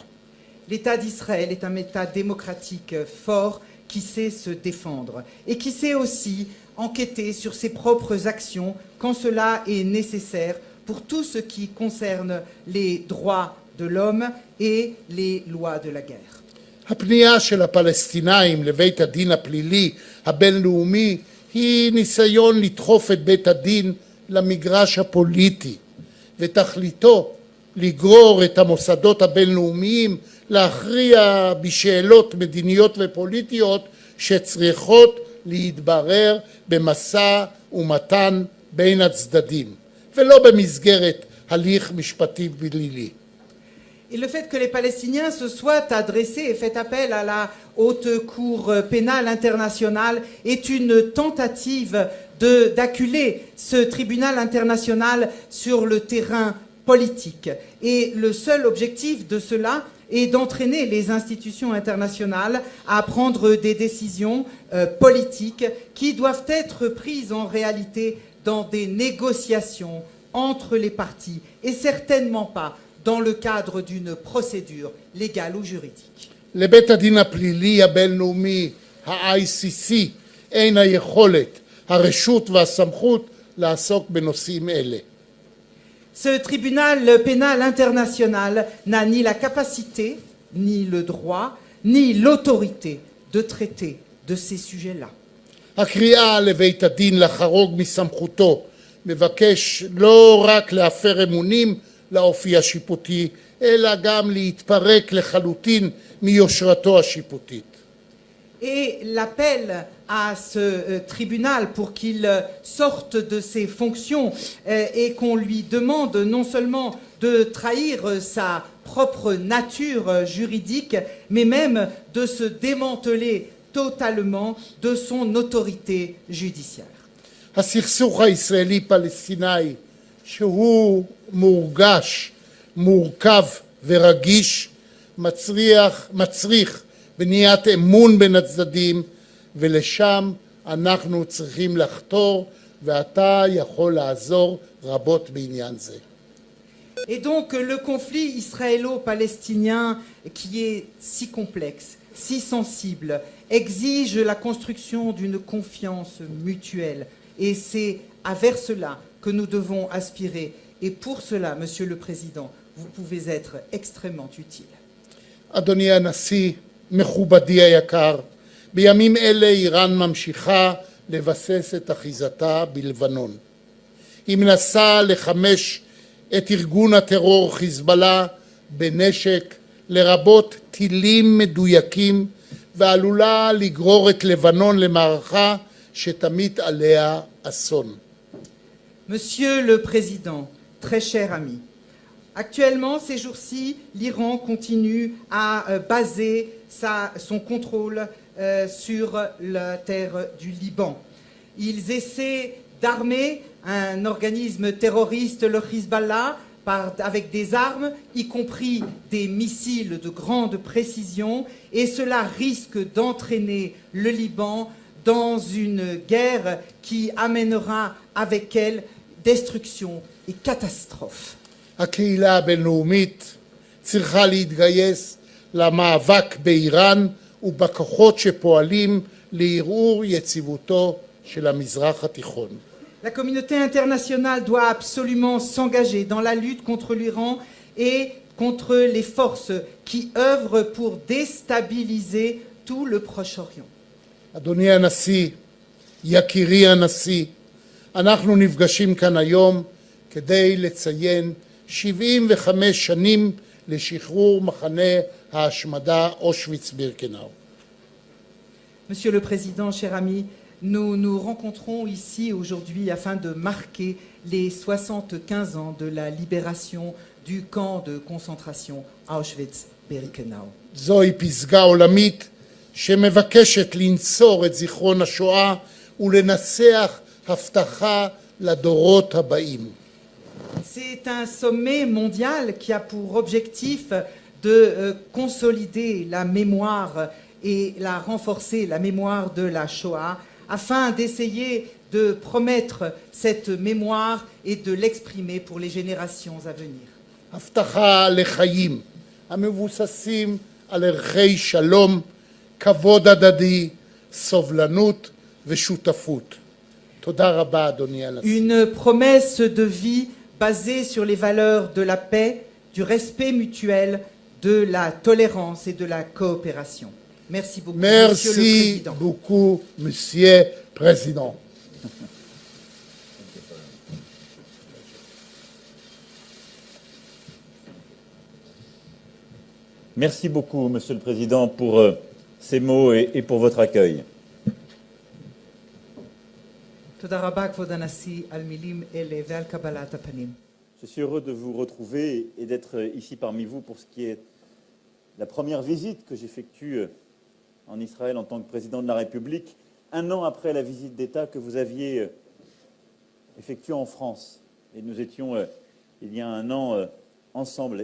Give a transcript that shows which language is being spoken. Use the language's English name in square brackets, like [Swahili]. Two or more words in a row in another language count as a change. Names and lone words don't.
[French] L'État d'Israël est un État démocratique fort qui sait se défendre et qui sait aussi enquêter sur ses propres actions quand cela est nécessaire pour tout ce qui concerne les droits de l'homme et les lois de la guerre. [Hebrew] הפנייה של הפלסטינאים לבית הדין הפלילי הבינלאומי היא ניסיון לדחוף את בית הדין למגרש הפוליטי, ותכליתו לגרור את המוסדות הבינלאומיים להכריע בשאלות מדיניות ופוליטיות שצריכות להתברר במשא ומתן בין הצדדים, ולא במסגרת הליך משפטי פלילי. [French] Et le fait que les Palestiniens se soient adressés et fait appel à la Haute Cour pénale internationale est une tentative d'acculer ce tribunal international sur le terrain politique. Et le seul objectif de cela est d'entraîner les institutions internationales à prendre des décisions politiques qui doivent être prises en réalité dans des négociations entre les parties et certainement pas dans le cadre d'une procédure légale ou juridique. [Hebrew] לבית הדין הפלילי הבינלאומי, ה-ICC, אין היכולת, הרשות והסמכות לעסוק בנושאים אלה. [French] Ce tribunal pénal international n'a ni la capacité, ni le droit, ni l'autorité de traiter de ces sujets-là. [Hebrew] הקריאה לבית הדין לחרוג מסמכותו מבקש לא רק להפר אמונים לאופי השיפוטי, אלא גם להתפרק לחלוטין מיושרתו השיפוטית. [French] Et l'appel à ce tribunal pour qu'il sorte de ses fonctions et qu'on lui demande non seulement de trahir sa propre nature juridique, mais même de se démanteler totalement de son autorité judiciaire. [Hebrew] הסכסוך הישראלי-פלסטיני, שהוא מורגש, מורכב ורגיש, מצריך בניית אמון בין הצדדים, ולשם אנחנו צריכים לחתור, ואתה יכול לעזור רבות בעניין זה. [French] Et donc le conflit israélo-palestinien, qui est si complexe, si sensible, exige la construction d'une confiance mutuelle. Et c'est vers cela que nous devons aspirer. Et pour cela, Monsieur le Président, vous pouvez être extrêmement utile. [Hebrew] אדוני הנשיא, מכובדי היקר, בימים אלה איראן ממשיכה לבסס את אחיזתה בלבנון. היא מנסה לחמש את ארגון הטרור חיזבאללה בנשק, לרבות טילים מדויקים, ועלולה לגרור את לבנון למערכה שתמיט עליה אסון. [French] Monsieur le Président, très cher ami, actuellement, ces jours-ci, l'Iran continue à baser son contrôle sur la terre du Liban. Ils essaient d'armer un organisme terroriste, le Hezbollah, avec des armes, y compris des missiles de grande précision, et cela risque d'entraîner le Liban dans une guerre qui amènera avec elle destruction et catastrophe. [Hebrew] הקהילה הבינלאומית צריכה להתגייס למאבק באיראן ובכוחות שפועלים לערעור יציבותו של המזרח התיכון. [French] La communauté internationale doit absolument s'engager dans la lutte contre l'Iran et contre les forces qui œuvrent pour déstabiliser tout le Proche-Orient. [Hebrew] אדוני הנשיא, יקירי הנשיא, אנחנו נפגשים כאן היום כדי לציין 75 שנים לשחרור מחנה ההשמדה אושוויץ-בירקנאו. [French] Monsieur le Président, cher ami, nous nous rencontrons ici aujourd'hui afin de marquer les 75 ans de la libération du camp de concentration Auschwitz-Birkenau. [Hebrew] זוהי פסגה עולמית שמבקשת לנצור את זיכרון השואה ולנסח הבטחה לדורות הבאים. [French] C'est un sommet mondial qui a pour objectif de consolider la mémoire et la renforcer, la mémoire de la Shoah, afin d'essayer de promettre cette mémoire et de l'exprimer pour les générations à venir. [Hebrew] הבטחה לחיים המבוססים על ערכי שלום, כבוד הדדי, סובלנות ושותפות. תודה רבה, אדוני הנשיא. [French] Une promesse de vie basée sur les valeurs de la paix, du respect mutuel, de la tolérance et de la coopération. Merci beaucoup, Monsieur le Merci Président. beaucoup, Monsieur le Président. Merci beaucoup, Monsieur le Président, pour ces mots et pour votre accueil. [Hebrew] תודה רבה, כבוד הנשיא, על מילים אלה ועל קבלת הפנים. [French] Je suis heureux de vous retrouver et d'être ici parmi vous pour ce qui est la première visite que j'effectue en Israël en tant que président de la République, un an après la visite d'État que vous aviez effectuée en France. Et nous étions il y a un an ensemble.